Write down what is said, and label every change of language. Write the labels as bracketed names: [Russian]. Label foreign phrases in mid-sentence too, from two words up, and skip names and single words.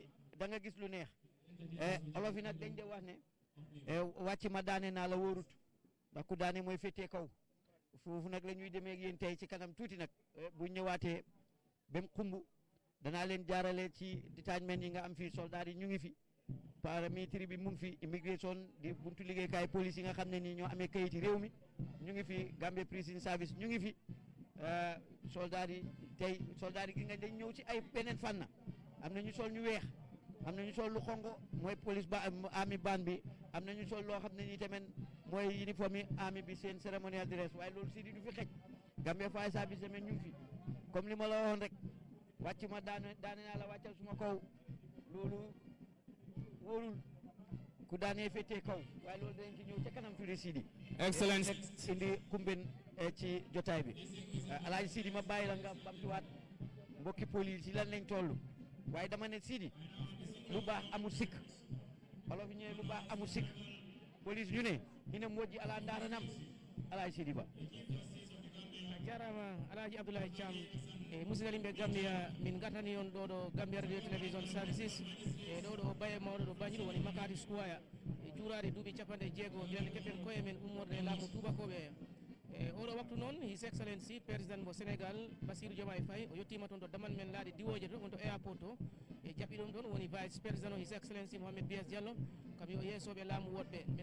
[Wolof] da nga gis lu neex olof yi nag dañ de wax ne wàcc ma daane naa la wóorut ndax ku daane mooy féetee kaw foofu nag la ñuy demee ak yéen tey ci kanam tuuti nag bu ñëwaatee ba mu xumb danaa leen jaarale ci détachement yi nga am fii soldat yi ñu ngi fi paramilitaire bi mu ngi fi immigration di buntu liggéeykaay police yi nga xam ne nii ñoo amee kayit yi réew mi ñu ngi fi Gambia Prison Service ñu ngi fi soldat yi tey soldat yi gi nga dañ ñëw ci ay beneen fànn am na ñu sol ñu weex am na ñu sol lu xongo mooy police ba [English] army band [Wolof] bi am na ñu sol loo xam ne nii tamit mooy uniforme yi army bi seen [English] ceremonial dress [Wolof] waaye loolu si di du fi xej Gambia Fire Service tamit ñu ngi fi comme li ma la waxoon rek wàcc ma daane naa la wàccal suma kaw loolu wóorul ku daanee féetee kaw waaye loolu dañ ci ñëw ca kanam tuuti Sidi Excellence indi kumben ci jotaay bi Alaaji Sidi ma bàyyi la nga bamtuwaat mbokki police yi lan lañ toll waaye dama ne Sidi lu baax amul sikk olof yi ñëwee lu baax amul sikk police ñu ne [Fula] ina moƴƴi ala ndaranam [Wolof] Alaaji Sidi Ba [Fula] jarama Alhaji Abdoulaye Thiam musidal yimɓe Gambia min gatani on ɗo Gambia radio télévision services ɗo baye mawɗo ɗo bañi ɗum woni makati squaya juurade duuɓi capanɗe jeego nden keɓen koye men ummorde laamu tubakoɓe oɗo waktu noon [English] His Excellency [Fula] président mo Sénégal Bassirou Diomaye Faye o yettima toon to damal men laaɗe diwoje to on to airport to e jaɓɓi ɗum ɗon woni [French] vice président [Fula] o [English] His Excellency [Fula] Mohamed Bias Diallo kam yo yeesoɓe laamu woɗɓe min